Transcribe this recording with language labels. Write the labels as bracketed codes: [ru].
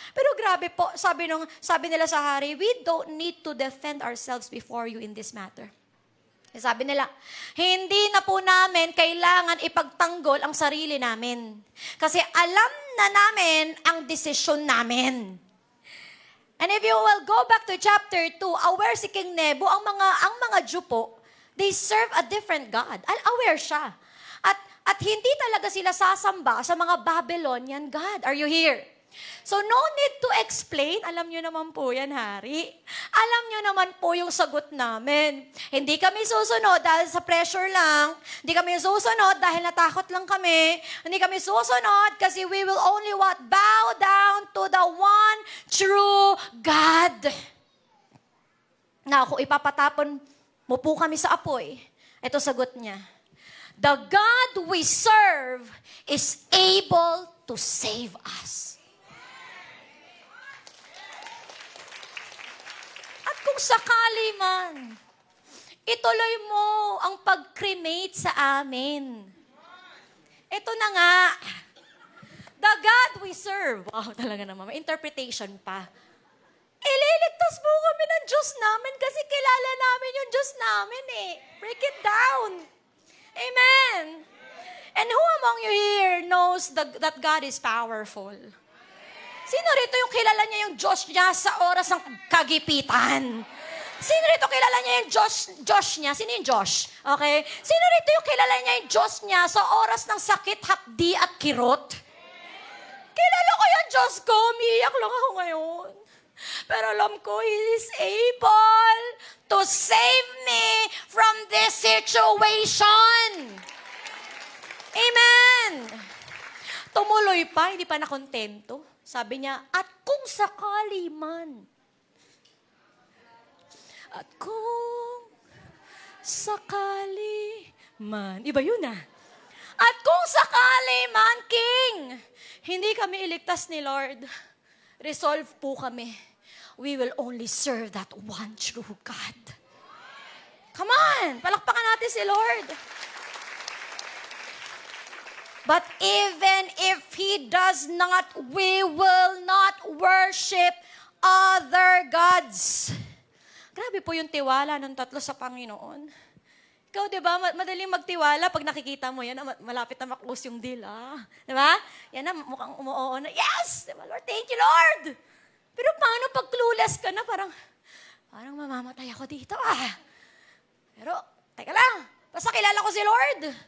[tl] Pero grabe po, sabi nila sa hari, [en] we don't need to defend ourselves before you in this matter. [tl] Sabi nila, hindi na po namin kailangan ipagtanggol ang sarili namin. Kasi alam na namin ang desisyon namin. [en] And if you will go back to chapter 2, aware si King Nebu, [tl] ang mga Jew po, [en] they serve a different God. Aware siya. [tl] At hindi talaga sila sasamba sa mga Babylonian God. Are you here? So no need to explain. Alam nyo naman po yan, hari. Alam nyo naman po yung sagot namin. Hindi kami susunod dahil sa pressure lang. Hindi kami susunod dahil natakot lang kami. Hindi kami susunod kasi [en] we will only what? Bow down to the one true God. [tl] Now, kung ipapatapon mo po kami sa apoy, ito sagot niya. [en] The God we serve is able to save us. [tl] At kung sakali man, ituloy mo ang pag-cremate sa amin. Ito na nga. [en] The God we serve. [tl] Wow, talaga naman. May interpretation pa. Ililigtas mo kami ng Diyos namin kasi kilala namin yung Diyos namin eh. [en] Break it down. [tl] Amen. [en] And who among you here knows that God is powerful? [tl] Sino rito yung kilala niya yung Diyos niya sa oras ng kagipitan? Sino rito kilala niya yung Diyos niya? Sino yung Diyos? Okay? Sino rito yung kilala niya yung Diyos niya sa oras ng sakit, hapdi at kirot? Kilala ko yung Diyos ko. Umiiyak lang ako ngayon. Pero alam ko, [en] He is able to save me from this situation. [tl] Amen. Tumuloy pa, hindi pa nakontento. Sabi niya, at kung sakali man. At kung sakali man. Iba yun ah. At kung sakali man, King, hindi kami iligtas ni Lord. Resolve po kami. [en] We will only serve that one true God. Come on! [tl] Palakpakan natin si Lord. [en] But even if He does not, we will not worship other gods. [tl] Grabe po yung tiwala ng tatlo sa Panginoon. Ikaw, di ba, madaling magtiwala pag nakikita mo yan, malapit na maklose yung deal, Di ba? Yan na, mukhang umuoo na, yes! Diba, Lord, thank you, Lord! Pero paano pag clueless ka na, parang mamamatay ako dito, Pero, teka lang, basta kilala ko si Lord.